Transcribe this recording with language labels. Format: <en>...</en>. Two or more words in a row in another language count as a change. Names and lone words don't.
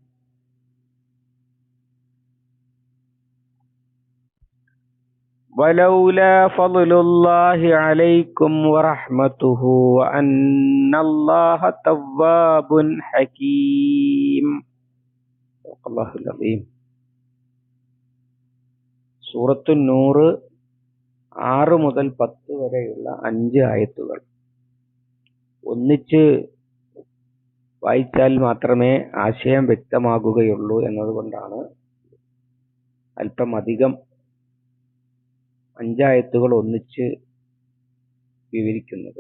<ar>ولولا فضل الله عليكم ورحمته وأن الله تواب حكيم. الله العظيم.</ar> <ml>സൂറത്തു നൂർ 6 മുതൽ 10 വരെയുള്ള 5 ആയത്തുകൾ ഒന്നിച്ച് വായിച്ചാൽ മാത്രമേ ആശയം വ്യക്തമാകുകയുള്ളൂ എന്നതുകൊണ്ടാണ് അല്പം അധികം 5 ആയത്തുകൾ ഒന്നിച്ച് വിവരിക്കുന്നത്.</ml>